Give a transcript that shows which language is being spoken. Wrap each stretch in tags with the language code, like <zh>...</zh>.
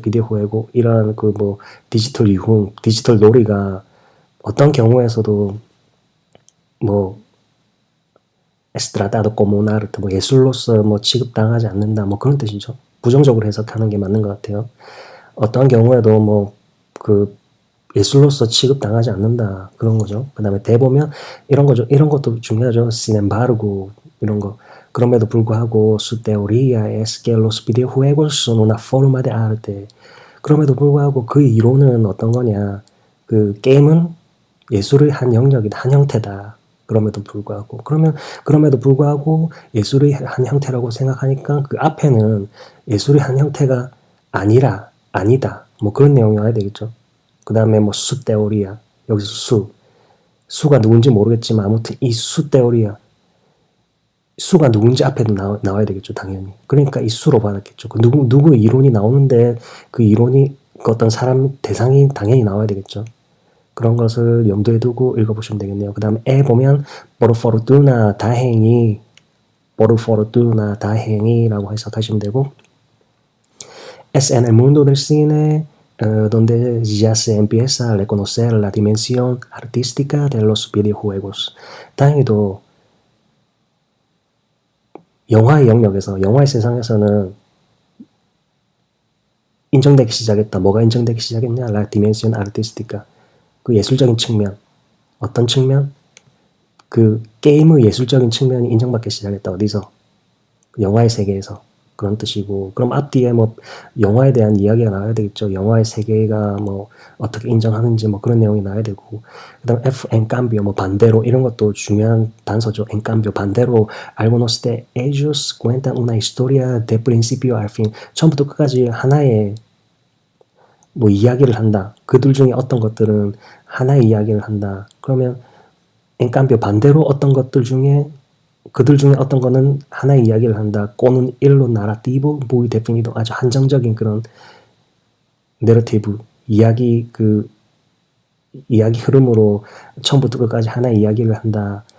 <ko>비디오 후에고 이런 그 뭐 디지털 유흥, 디지털 놀이가 어떤 경우에서도 뭐 에스트라다도</ko> <es>como un arte</es> <ko>뭐 예술로서 뭐 취급당하지 않는다 뭐 그런 뜻이죠. 부정적으로 해석하는 게 맞는 것 같아요. 어떤 경우에도 뭐 그 예술로서 취급당하지 않는다 그런 거죠. 그다음에 대보면 이런 거죠. 이런 것도 중요하죠.</ko> <es>sin embargo</es> <ko>이런 거. 그럼에도 불구하고</ko> <es>su teoría es que los videojuegos son una forma de arte.</es> <ko>그럼에도 불구하고 그 이론은 어떤 거냐. 그 게임은 예술의 한 영역이다. 한 형태다. 그럼에도 불구하고. 그럼에도 불구하고 예술의 한 형태라고 생각하니까 그 앞에는 예술의 한 형태가 아니다. 뭐 그런 내용이 와야 되겠죠. 그 다음에 뭐 수 테오리야. 여기서 수가 누군지 모르겠지만 아무튼 이 수 테오리야. 수가 누군지 앞에도 나와야 되겠죠, 당연히. 그러니까 이 수로 받았겠죠. 그 누구 이론이 나오는데 그 이론이 그 어떤 사람 대상이 당연히 나와야 되겠죠. 그런 것을 염두에 두고 읽어보시면 되겠네요. 그 다음에 보면 por fortuna 다행히라고 해석하시면 되고</ko> <es>es en el mundo del cine donde ya se empieza a reconocer la dimensión artística de los videojuegos.</es> <ko>다행히도 영화의 영역에서 영화의 세상에서는 인정되기 시작했다. 뭐가 인정되기 시작했냐?</ko> <es>La dimensión artística.</es> <ko>그 예술적인 측면. 어떤 측면? 그 게임의 예술적인 측면이 인정받기 시작했다. 어디서? 영화의 세계에서. 그런 뜻이고 그럼 앞뒤에 뭐 영화에 대한 이야기가 나와야 되겠죠. 영화의 세계가 뭐 어떻게 인정하는지 뭐 그런 내용이 나와야 되고 그다음</ko> <es>en cambio</es> <ko>뭐 반대로 이런 것도 중요한 단서죠.</ko> <es>en cambio</es> <ko>반대로</ko> <es>algunos de ellos cuentan una historia de principio al fin</es> <ko>처음부터 끝까지 하나의 뭐 이야기를 한다. 그들 중에 어떤 것들은 하나의 이야기를 한다. 그러면</ko> <es>en cambio</es> <ko>반대로 어떤 것들 중에 그들 중에 어떤 거는 하나의 이야기를 한다. 꼬는 일로 나라티브</ko> <es>muy definido</es> <ko>아주 한정적인 그런 내러티브 이야기 흐름으로 처음부터 끝까지 하나의 이야기를 한다.</ko>